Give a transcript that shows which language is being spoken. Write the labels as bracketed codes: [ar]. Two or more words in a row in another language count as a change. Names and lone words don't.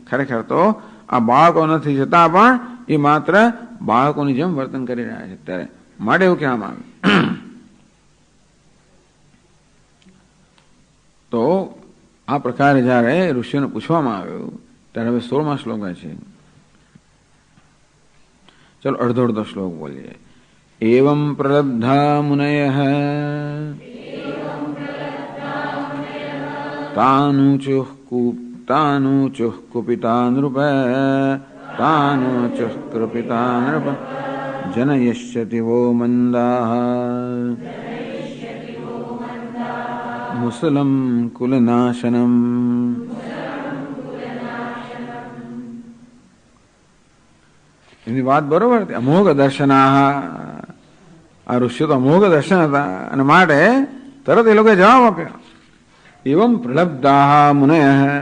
[gu] ખરેખર તો આ બાળકો નથી, છતાં પણ એ માત્ર બાળકોની જેમ વર્તન કરી રહ્યા છે અત્યારે, માટે એવું કહેવામાં આવ્યું. તો આ પ્રકારે જયારે ઋષિઓને પૂછવામાં આવ્યું ત્યારે હવે 16મા શ્લોક છે. [hi] चलो अर्धो अर्धो श्लोक बोलिए। [sa] एवं प्रलब्धा मुनयः तानुचुः कुपिता नृप तानुचुः कृपिता नृप जनयिष्यति वो मंदाः मुसलं कुलनाशनम्। [gu] એની વાત બરોબર હતી, [sa] अमोघ दर्शनाः, [gu] આ ઋષિઓ તો અમોઘ દર્શન હતા અને માટે તરત એ લોકોએ જવાબ આપ્યો [sa] एवं प्रलब्धाः मुनयः.